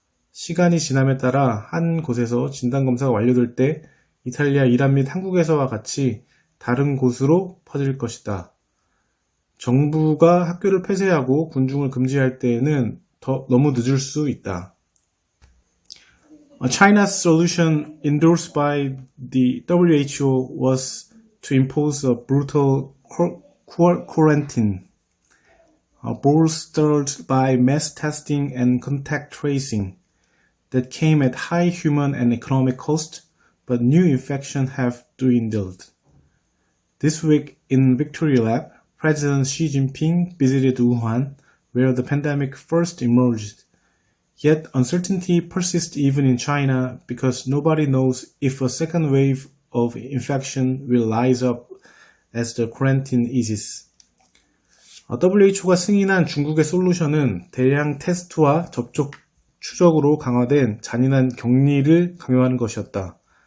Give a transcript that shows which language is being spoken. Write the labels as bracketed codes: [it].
[ko] 시간이 지남에 따라 한 곳에서 진단검사가 완료될 때 이탈리아, 이란 및 한국에서와 같이 다른 곳으로 퍼질 것이다. 정부가 학교를 폐쇄하고 군중을 금지할 때에는 너무 늦을 수 있다. [en] China's solution endorsed by the WHO was to impose a brutal quarantine, bolstered by mass testing and contact tracing, that came at high human and economic cost, but new infections have dwindled. This week in Victory Lab, President Xi Jinping visited Wuhan, where the pandemic first emerged. Yet uncertainty persists even in China because nobody knows if a second wave of infection will rise up as the quarantine eases. [ko] WHO가 승인한 중국의 솔루션은 대량 테스트와 접촉 추적으로 강화된 잔인한 격리를 강요하는 것이었다.